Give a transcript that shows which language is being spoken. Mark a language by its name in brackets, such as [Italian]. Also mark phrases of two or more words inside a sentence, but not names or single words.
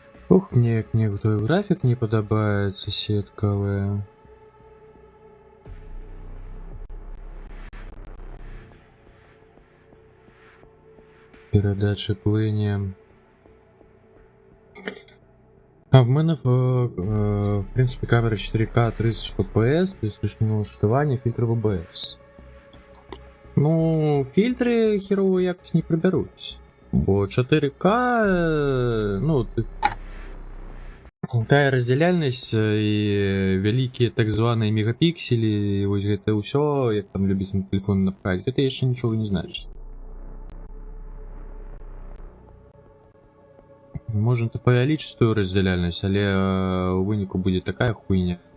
[Belarusian] Ох, мне як некаторы графік не падабаецца сеткавая. Перадача плыне. [Ukrainian] А в мене в принципі камера 4К 30 FPS, плюс ручне налаштування, фільтри в OBS. Ну, фільтри херово якось не приберуть. [Belarusian] Бо 4К, ну, тая раздзяляльнасць і вялікія так званыя мегапікселі, вось гэта ўсё, як там любіць на телефон напхаць, гэта яшчэ нічога не значыць. Можна то павялічыць тую раздзяляльнасць, але ў выніку будзе такая хуйня.